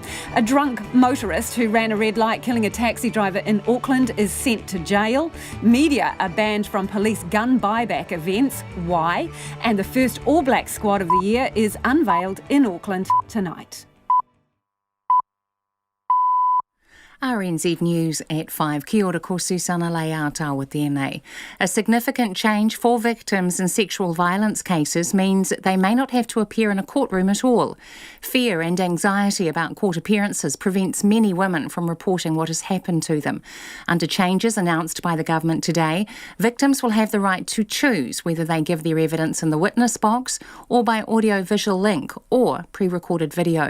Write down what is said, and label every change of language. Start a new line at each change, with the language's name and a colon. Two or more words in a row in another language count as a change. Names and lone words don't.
English: A drunk motorist who ran a red light killing a taxi driver in Auckland is sent to jail. Media are banned from police gun buyback events. Why? And the first All Black squad of the year is unveiled in Auckland tonight. RNZ News at 5.
Māori: Kia ora ko Susana Leao with tēnei.
English: A significant change for victims in sexual violence cases means they may not have to appear in a courtroom at all. Fear and anxiety about court appearances prevents many women from reporting what has happened to them. Under changes announced by the government today, victims will have the right to choose whether they give their evidence in the witness box or by audio-visual link or pre-recorded video.